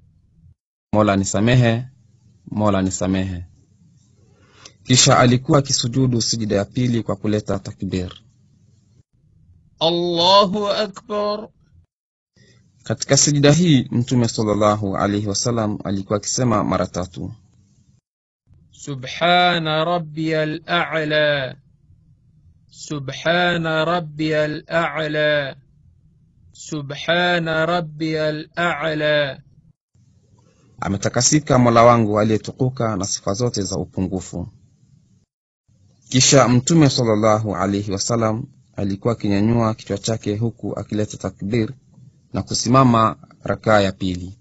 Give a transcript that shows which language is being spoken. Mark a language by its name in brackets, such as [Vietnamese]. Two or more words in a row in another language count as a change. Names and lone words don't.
[Swahili] Mola nisamehe, Mola nisamehe. Kisha alikuwa akisujudu sijida ya pili kwa kuleta takbir. [Arabic] الله أكبر. [Swahili] Katika sijida hii Mtume [Arabic] صلى الله عليه وسلم [Swahili] alikuwa akisema mara 3: [Arabic] سبحان ربي الأعلى سبحان ربي الأعلى سبحان ربي الأعلى. [Swahili] Ametakasika Mola wangu aliyetukuka na sifa zote za upungufu. Kisha Mtume [Arabic] صلى الله عليه وسلم [Swahili] alikuwa akinyanyua kichwa chake huku akileta takbir na kusimama rakaa ya pili.